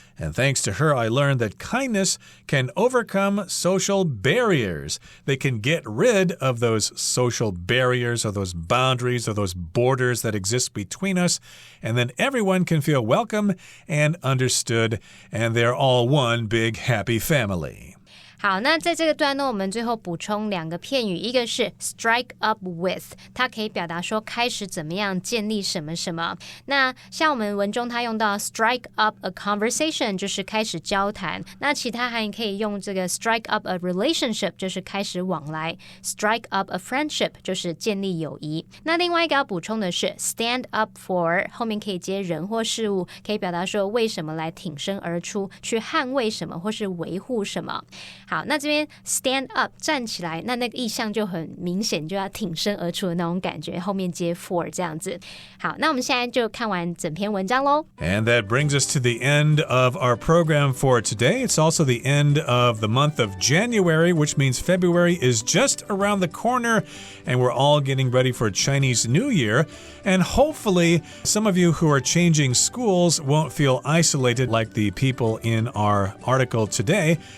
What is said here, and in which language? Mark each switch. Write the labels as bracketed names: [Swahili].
[English] And thanks to her, I learned that kindness can overcome social barriers. They can get rid of those social barriers or those boundaries or those borders that exist between us. And then everyone can feel welcome and understood, and they're all one big happy family. [Chinese] 好，那在这个段落我们最后补充两个片语，一个是 [English] strike up with， [Chinese] 它可以表达说开始怎么样，建立什么什么。那像我们文中它用到 [English] strike up a conversation [Chinese] 就是开始交谈，那其他还可以用这个 [English] strike up a relationship [Chinese] 就是开始往来， [English] strike up a friendship [Chinese] 就是建立友谊。那另外一个要补充的是 [English] stand up for， [Chinese] 后面可以接人或事物，可以表达说为什么来挺身而出，去捍卫什么或是维护什么。好，好，那这边 [English] stand up [Chinese] 站起来，那个意象就很明显，就要挺身而出的那种感觉，后面接 for 这样子。好，那我们现在就看完整篇文章咯。 [English] And that brings us to the end of our program for today. It's also the end of the month of January, which means February is just around the corner, and we're all getting ready for Chinese New Year. And hopefully, some of you who are changing schools won't feel isolated like the people in our article today.